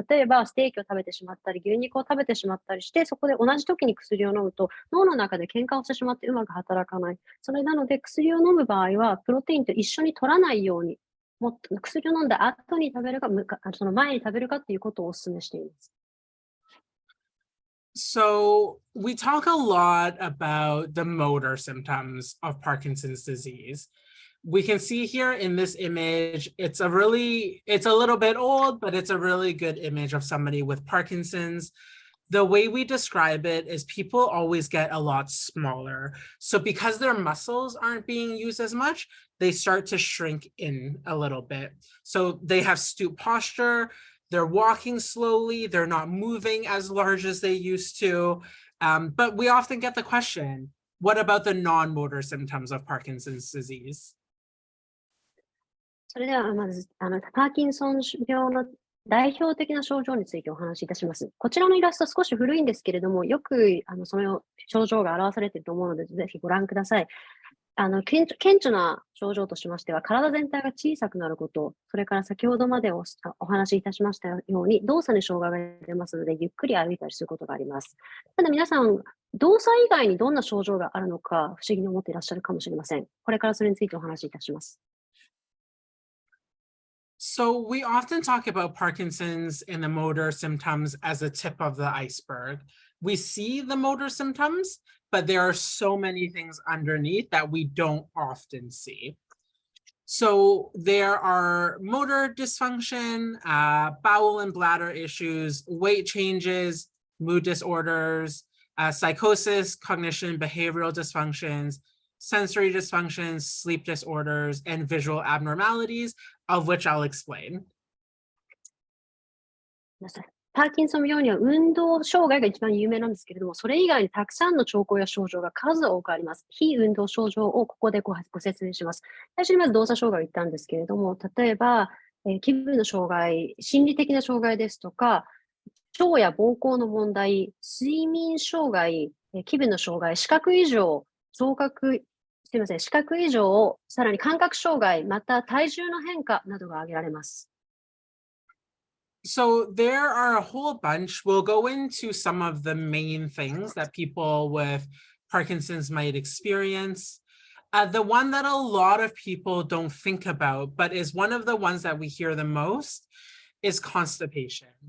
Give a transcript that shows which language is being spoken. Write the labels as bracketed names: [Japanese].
[Japanese] 例えば、ステーキを食べてしまったり、牛肉を食べてしまったりして、そこで同じ時に薬を飲むと、脳の中で喧嘩をしてしまってうまく働かない。それなので、薬を飲む場合は、プロテインと一緒に取らないように、もっと薬を飲んだ後に食べるか、その前に食べるかということをお勧めしています。 [English] So we talk a lot about the motor symptoms of Parkinson's disease. We can see here in this image, it's a little bit old, but it's a really good image of somebody with Parkinson's. The way we describe it is people always get a lot smaller. So because their muscles aren't being used as much, they start to shrink in a little bit. So they have stoop posture, they're walking slowly, they're not moving as large as they used to. But we often get the question, what about the non-motor symptoms of Parkinson's disease? [Japanese] それではまず、パーキンソン病の代表的な症状についてお話しいたします。こちらのイラスト少し古いんですけれども、よくその症状が表されていると思うので、ぜひご覧ください。顕著な症状としましては、体全体が小さくなること、それから先ほどまでお話しいたしましたように、動作に障害が出ますので、ゆっくり歩いたりすることがあります。ただ皆さん、動作以外にどんな症状があるのか不思議に思っていらっしゃるかもしれません。これからそれについてお話しいたします。 [English] So we often talk about Parkinson's and the motor symptoms as a tip of the iceberg. We see the motor symptoms, but there are so many things underneath that we don't often see. So there are motor dysfunction, bowel and bladder issues, weight changes, mood disorders, psychosis, cognition, behavioral dysfunctions, sensory dysfunctions, sleep disorders, and visual abnormalities, of which I'll explain. [Japanese] パーキンソン病には運動障害が一番有名なんですけれども、それ以外にたくさんの兆候や症状が数多くあります。非運動症状をここでご説明します。最初にまず動作障害を言ったんですけれども、例えば、気分の障害、心理的な障害ですとか、腸や膀胱の問題、睡眠障害、気分の障害、視覚異常、聴覚すみません、視覚異常、さらに感覚障害、また体重の変化などが挙げられます。 [English] So there are a whole bunch. We'll go into some of the main things that people with Parkinson's might experience. The one that a lot of people don't think about, but is one of the ones that we hear the most, is constipation.